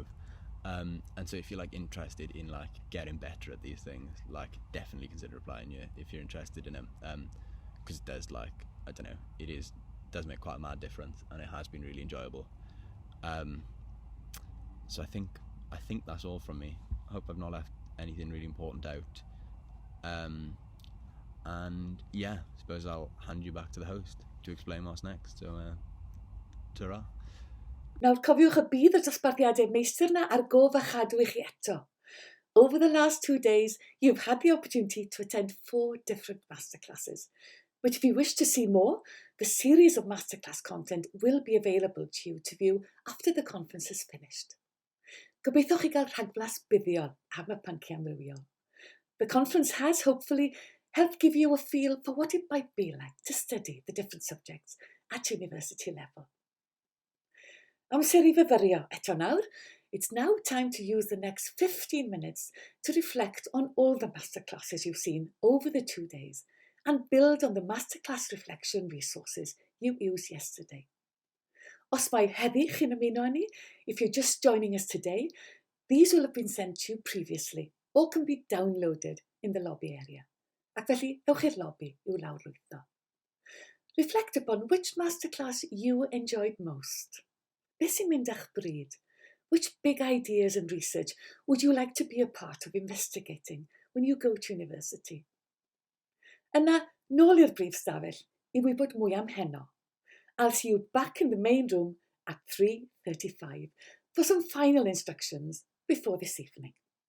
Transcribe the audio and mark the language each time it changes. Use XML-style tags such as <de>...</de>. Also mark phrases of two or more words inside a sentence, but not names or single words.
<en>And so if you're, like, interested in, like, getting better at these things, like, definitely consider applying if you're interested in them, because it does, like, I don't know, does make quite a mad difference, and it has been really enjoyable. So I think that's all from me. I hope I've not left anything really important out. And yeah, I suppose I'll hand you back to the host to explain what's next. So, ta-ra.</en> <cy>Nawr cofiwch y bydd y dosbarthiadau meistr na ar gof a chadw i chi eto.</cy> <en>Over the last 2 days, you've had the opportunity to attend 4 different masterclasses, but if you wish to see more, the series of masterclass content will be available to you to view after the conference is finished.</en> <cy>Gobeithio chi gael rhagflas buddiol am y pynciau amrywiol.</cy> <en>The conference has hopefully helped give you a feel for what it might be like to study the different subjects at university level.</en> <cy>Amser I fyfyrio eto nawr.</cy> <en>It's now time to use the next 15 minutes to reflect on all the masterclasses you've seen over the 2 days and build on the masterclass reflection resources you used yesterday.</en> <cy>Os mae heddi chi'n ymuno â ni,</cy> <en>if you're just joining us today, these will have been sent to you previously or can be downloaded in the lobby area.</en> <cy>Ac felly, ewch i'r lobby i'w lawrlwytho.</cy> <en>Reflect upon which masterclass you enjoyed most.</en> <cy>Beth sy'n mynd â'ch bryd?</cy> <en>Which big ideas and research would you like to be a part of investigating when you go to university?</en> <cy>Yna, nôl i'r brif stafell I wybod mwy am heno.</cy> <en>I'll see you back in the main room at 3:35 for some final instructions before this evening.</en>